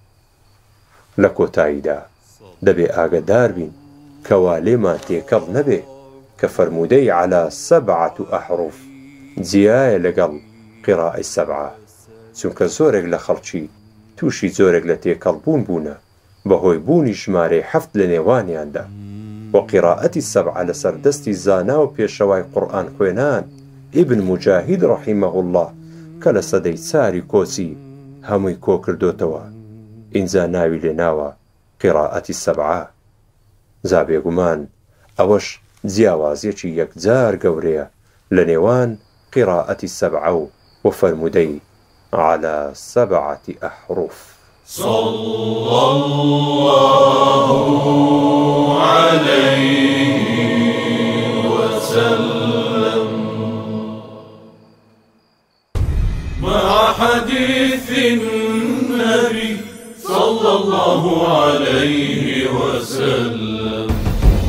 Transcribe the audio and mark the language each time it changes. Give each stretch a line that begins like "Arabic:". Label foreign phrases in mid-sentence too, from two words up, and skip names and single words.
Central Kurdish: لە کۆتاییدا دەبێ ئاگادار بین کەوا لێمان تێکەڵ نەبێ کە فەرموودەی
Arabic: عەلا 7 ئەحروف
Central Kurdish: جیایە لەگەڵ قیراءەی 7، چونکە زۆرێک لە خەڵکی تووشی زۆرێک لە تێکەڵبوون بوونە بەهۆی بوونی ژمارەی 7 لە نێوانیاندا، و قیراءەتی 7 لەسەر دەستی زانا و پێشەوای قورئان خوێنان ئیبن موجاهید
Arabic: ڕەحیمەه الله
Central Kurdish: کە لە سەدەی 4 کۆچی هەمووی کۆ کردوتەوە. ئینجا ناوی لێ ناوە قیراءەتی 7. جا بێگومان ئەوەش جیاوازیەکی یەکجار گەورەیە لە نێوان قیراءەتی 7 و فەرموودەی
Arabic: عەلا 7 ئەحروف. صلى الله عليه وسلم. مع حديث النبي صلى الله عليه وسلم.